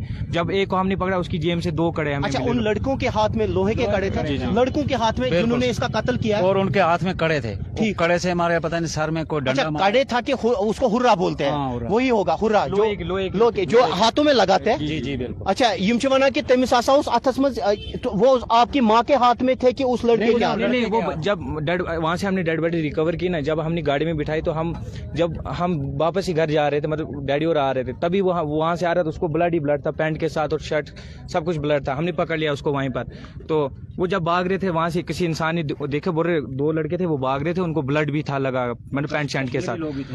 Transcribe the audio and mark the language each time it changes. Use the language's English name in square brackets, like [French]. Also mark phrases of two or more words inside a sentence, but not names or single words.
[Hindi] जब एक को हमने पकड़ा, उसकी जेब से 2 कड़े हमें अच्छा, मिले। उन लड़कों के हाथ में लोहे के कड़े थे? लड़कों के हाथ में जिन्होंने इसका कत्ल किया? और उनके हाथ में कड़े थे। ठीक, कड़े से हमारे पता नहीं सर में कोई डंडा। अच्छा, कड़े था कि उसको हुर्रा बोलते हैं? वही होगा हुर्रा, जो हाथों में लगाते हैं। जी बिल्कुल। अच्छा, [Kashmiri] यम वना कि तमिस आसा उस अथस मज, [Hindi] वो आपकी माँ के हाथ में थे कि उस लड़के के हाथ में? नहीं, वो जब वहाँ से हमने [English] dead body recover [Hindi] की ना, जब हमने गाड़ी में बिठाई, तो जब हम वापस ही घर जा रहे थे, मतलब डैडी और आ रहे थे, तभी वहाँ से आ रहा था, उसको ब्लड ही ब्लड था, पैंट के साथ और शर्ट सब कुछ ब्लड था। हमने पकड़ लिया उसको वहीं पर। तो वो जब भाग रहे थे वहाँ से, किसी इंसान ने देखे, बोल रहे 2 लड़के थे, वो भाग रहे थे, उनको ब्लड भी था लगा, मतलब [English] pant shirt [Hindi] के साथ।